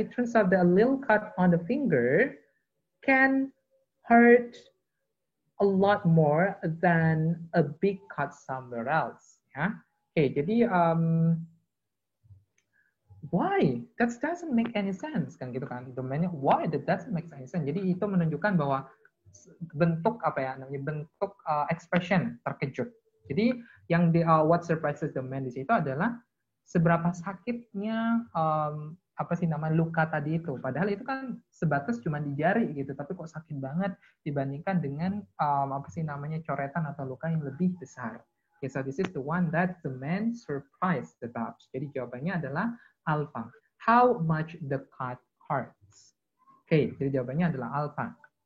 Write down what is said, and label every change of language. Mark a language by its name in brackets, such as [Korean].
[English] It turns out that a little cut on the finger can hurt a lot more than a big cut somewhere else. [Indonesian] Ya, okay, jadi why? [English] That doesn't make any sense [Indonesian] kan gitu kan. [English] Domainnya why that doesn't make any sense. [Indonesian] Jadi itu menunjukkan bahwa bentuk apa ya namanya bentuk expression terkejut. Jadi yang di [English] what surprises the man [Indonesian] di situ adalah seberapa sakitnya apa sih nama luka tadi itu. Padahal itu kan sebatas cuma di jari gitu, tapi kok sakit banget dibandingkan dengan apa sih namanya coretan atau luka yang lebih besar. [English] Okay, so this is the one that the man surprised about. [Indonesian] Jadi jawabannya adalah alpha. [English] How much the cut hurts. [Indonesian] Okay, jadi jawabannya adalah alpha.